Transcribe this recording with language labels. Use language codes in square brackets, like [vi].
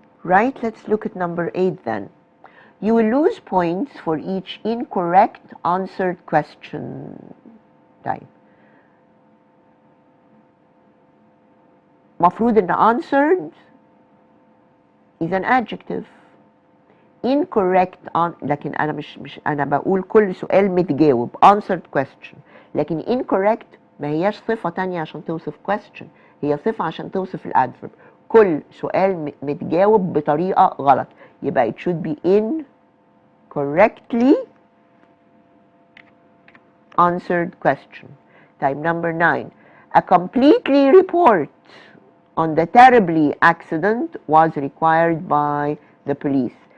[en] Right, let's look at number 8 then. You will lose points for each incorrect answered question. طيب مفروض ان answered is an adjective. [ar] Incorrect لكن انا مش انا بقول كل سؤال متجاوب answered question. لكن incorrect ما هياش صفة تانية عشان توصف question. هي صفة عشان توصف الادverb. كل سؤال متجاوب بطريقة غلط. [en] يبقى it should be incorrectly answered question. طيب number 9. A completely report on the terribly accident was required by the police.